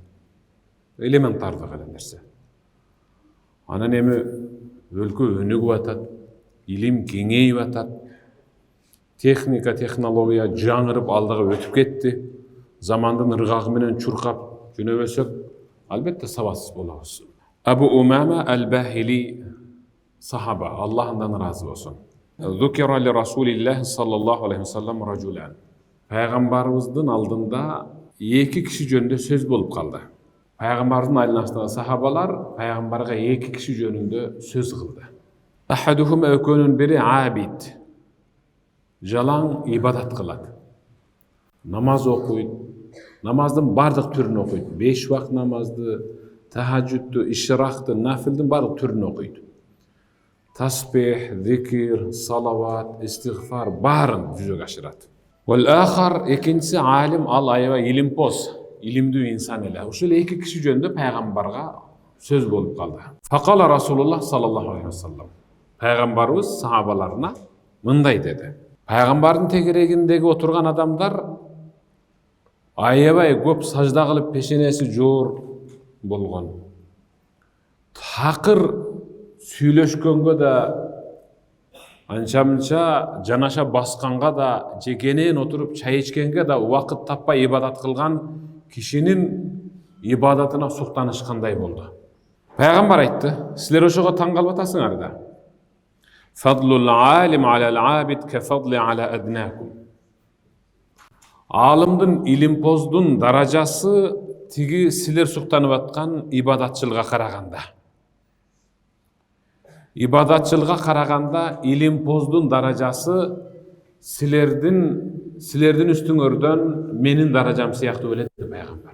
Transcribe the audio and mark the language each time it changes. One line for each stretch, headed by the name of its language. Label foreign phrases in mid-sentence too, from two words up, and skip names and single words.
Kyrgyz: Элементардык эле нерсе. Анан эми өлкө өнүгүп атат, илим кеңейип атат, техника, технология жаңырып алдыга өтүп кетти. Замандын ыргагы менен чуркап жөнөбөсөк, албетте сабатсыз болобуз. Абу Умама ал-Бахили сахаба, Аллахдан разы болсун.
Arabic: ذكر لرسول الله صلى الله عليه وسلم رجلان.
Kyrgyz: Пайгамбарыбыздын алдында эки киши жөнүндө сөз болуп калды. Пайгамбардын айланасындагы сахабалар пайгамбарга эки киши жөнүндө сөз кылды. Ахадухум экөөнүн бири абид. Жалаң ибадат кылат. Намаз окуйт. Намаздын бардык түрүн окуйт. 5 убакыт намазды, тахаджудду, ишракты, нафилдин бардык түрүн окуйт. Таспих, зикир, салават, истигфар барын жүзөгө ашырат.
Arabic: والآخر
Kyrgyz: экинчиси алим, ал аябай илимпоз, илимдүү инсан эле. Ушул эки киши жөнүндө пайгамбарга сөз болуп калды.
Arabic: فقال رسول الله صلى الله عليه وسلم.
Kyrgyz: Пайгамбарыбыз сахабаларына мындай деди. Пайгамбардын тегерегиндеги отурган адамдар аябай көп сажда кылып пешенеси жоор болгон. Такыр сүйлөшкөнгө да, анча-мынча жанаша басканга да, жекенен отуруп чай ичкенге да убакыт таппай ибадат кылган кишинин ибадатына суктанышкандай болду. Пайгамбар айтты: "Силер ошого таң калып атасыңар да.
Arabic: فضل العالم على العابد كفضلي على أدناكم."
Kyrgyz: Алымдын, илимпоздун даражасы тиги силер суктанып аткан ибадатчылга караганда. Ибадатчылга караганда илимпоздун даражасы силердин үстүңөрдөн менин даражам сыяктуу белет деп пайгамбар.